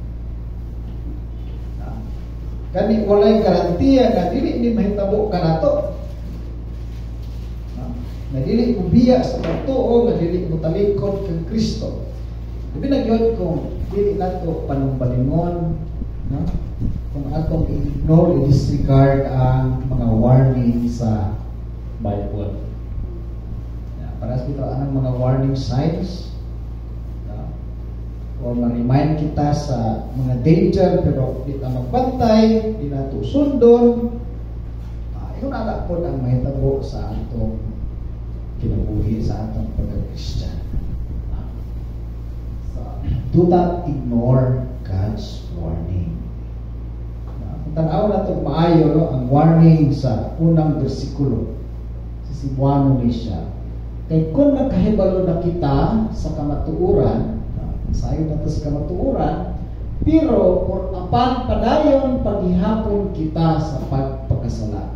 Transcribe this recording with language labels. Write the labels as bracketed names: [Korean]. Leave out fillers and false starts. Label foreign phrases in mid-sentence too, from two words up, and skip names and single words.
[Cebuano] Kani walay garantiya nga dili ni mahitabo kanato. Na dili mo biya sa pagtuo, nga dili mo talikod kang Kristo. Labi na yun kung dili nato panumbalingon, no? Kung atong ignore, i-disregard ang mga warning sa Bible. Para sa ito, anong mga [English] warning signs, [Cebuano] o ma-remind kita sa mga danger pero di na magbantay, di na ito sundon. Yun anak po ang mahitabo sa atong kinabuhi, sa atong pagka-Christian. [English] Do not ignore God's warning. [Cebuano] Kung tanaw na itong maayo, no, ang warning sa unang bersikulo sa Cebuano ni siya. Kaya kung nagkahibalo na kita sa kamatuuran, sayo na ito sa kamatuuran, pero por apan padayon paghihapon kita sa pagpakasala.